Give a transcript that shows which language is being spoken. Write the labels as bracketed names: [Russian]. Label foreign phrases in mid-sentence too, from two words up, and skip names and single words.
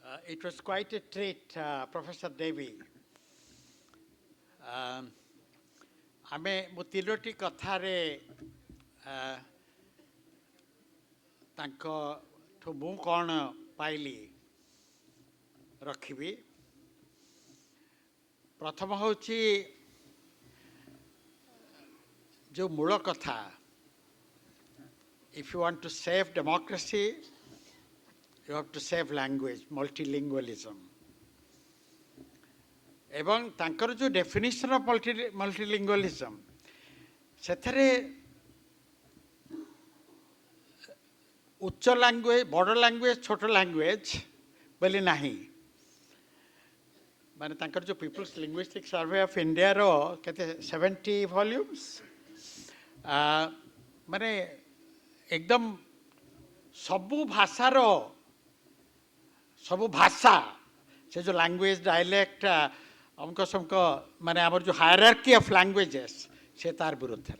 [English] It was quite a treat, Professor Devi. [Odia] ଆମେ ମୁଁ ତିନୋଟି କଥାରେ ତାଙ୍କଠୁ ମୁଁ କ'ଣ ପାଇଲି ରଖିବି। ପ୍ରଥମ ହେଉଛି ଯେଉଁ ମୂଳ କଥା, [English] if you want to save democracy, you have to save language, multilingualism. [Odia] ଏବଂ ତାଙ୍କର ଯେଉଁ [English] definition of multilingualism [Odia] ସେଥିରେ ଉଚ୍ଚ ଲାଙ୍ଗୁଏଜ, ବଡ଼ ଲାଙ୍ଗୁଏଜ, ଛୋଟ ଲାଙ୍ଗୁଏଜ ବୋଲି ନାହିଁ। ମାନେ ତାଙ୍କର ଯେଉଁ ପିପୁଲ୍ସ ଲିଙ୍ଗୁଇଷ୍ଟିକ୍ ସର୍ଭେ ଅଫ୍ ଇଣ୍ଡିଆର କେତେ 70 ଭଲ୍ୟୁମ୍ସ, ମାନେ ଏକଦମ ସବୁ ଭାଷାର ସବୁ ଭାଷା ସେ ଯେଉଁ [English] language dialect [Odia] ଅମକ ସମକ ମାନେ ଆମର ଯେଉଁ [English] hierarchy of languages [Odia] ସେ ତାର ବିରୁଦ୍ଧରେ।